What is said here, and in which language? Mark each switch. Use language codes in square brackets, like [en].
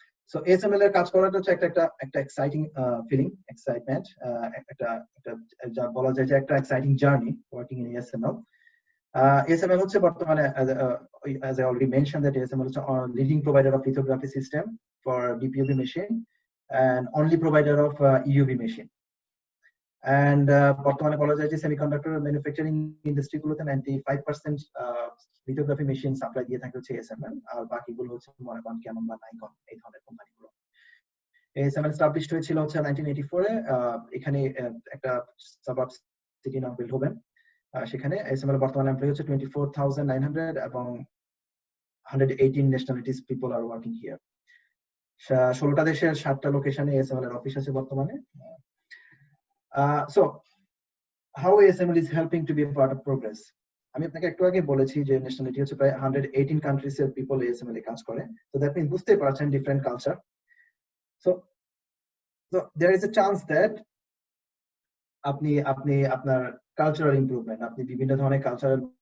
[bn] So ASML এর কাজ করাটা হচ্ছে একটা এক্সাইটিং ফিলিং, এক্সাইটমেন্ট, একটা যা বলা যায় যে একটা exciting journey working in ASML. [en] ASML [bn] হচ্ছে বর্তমানে, [en] as I already mentioned, that ASML is a leading provider of lithography system for DPUV machine and only provider of EUV machine. [bn] And বর্তমানে বলা যায় যে সেমিকন্ডাক্টর ম্যানুফ্যাকচারিং ইন্ডাস্ট্রি গুলোতে 95% lithography machine supply দিয়ে থাকে হচ্ছে ASML, আর বাকিগুলো হচ্ছে মনে করেন ক্যানন বা নাইকন, এই ধরনের কোম্পানিগুলো। ASML এস্টাবলিশড হয়েছিল হচ্ছে 1984 এ। এখানে একটা সাবাব সিটি নাম বেলহোভেন, সেখানে ASML বর্তমানে এমপ্লয়ি হচ্ছে 24,900 এবং [en] 118 nationalities people are working here. [bn] 16টা দেশের 7টা লোকেশনে ASML এর অফিস আছে বর্তমানে। [en] So how ASML is helping to be a part of progress? [bn] আমি আপনাকে একটু আগে বলেছি যে ন্যাশনালিটি হচ্ছে প্রায় 118 কান্ট্রিজ এর পিপল ASML এ কাজ করে। তো দ্যাট মিন্স বুঝতে পারছেন different culture. [en] So there is a chance that [bn] আপনি আপনার কালচারাল ইমপ্রুভমেন্ট, আপনি বিভিন্ন ধরনের কালচারাল